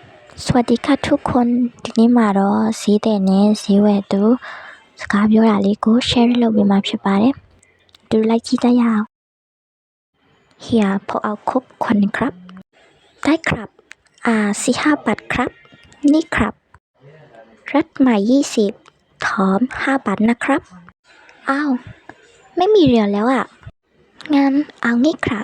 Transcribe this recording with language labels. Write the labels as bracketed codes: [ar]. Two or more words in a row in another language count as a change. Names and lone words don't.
[th] สวัสดีค่ะทุกคนทีนี้มา [my] တော့ဈေးတဲ့နဲ့ဈေးဝယ်သူစကားပြောတာလေးကို share လုပ်ပေးမှာဖြစ်ပါတယ်ดูလိုက်ကြည့်ကြရအောင် [th] เฮียพอเอาครบคน ครับได้ครับ4-5 บาทครับนี่ครับรัดใหม่20ถอม5 บาทนะครับอ้าวไม่มีเหรียญแล้วอ่ะงั้นเอานี่ครับ